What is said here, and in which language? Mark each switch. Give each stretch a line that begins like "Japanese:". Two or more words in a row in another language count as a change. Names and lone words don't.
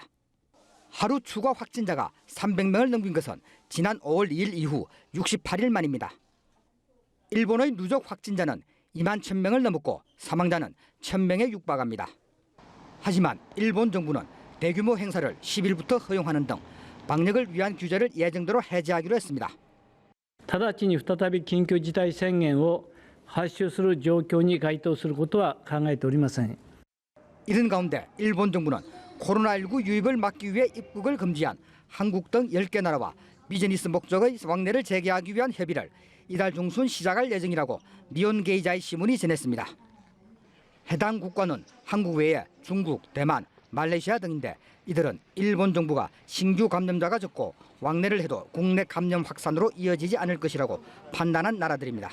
Korean: 하루 추가 확진자가 300명을 넘긴 것은 지난 5월 2일 이후 68일 만입니다. 일본의 누적 확진자는 2만 1,000명을 넘었고 사망자는 1,000명에 육박합니다. 하지만 일본 정부는 대규모 행사를 10일부터 허용하는 등 방역을 위한 규제를 예정대로 해제하기로 했습니다.
Japanese: 直ちに再び緊急事態宣言を発出する状況に該当することは考えておりません。
Korean: 이런 가운데 일본 정부는 코로나19 유입을 막기 위해 입국을 금지한 한국 등 10개 나라와 비즈니스 목적의 왕래를 재개하기 위한 협의를 이달 중순 시작할 예정이라고 니혼 게이자이 신문이 전했습니다. 해당 국가는 한국 외에 중국, 대만, 말레이시아 등인데 이들은 일본 정부가 신규 감염자가 적고 왕래를 해도 국내 감염 확산으로 이어지지 않을 것이라고 판단한 나라들입니다.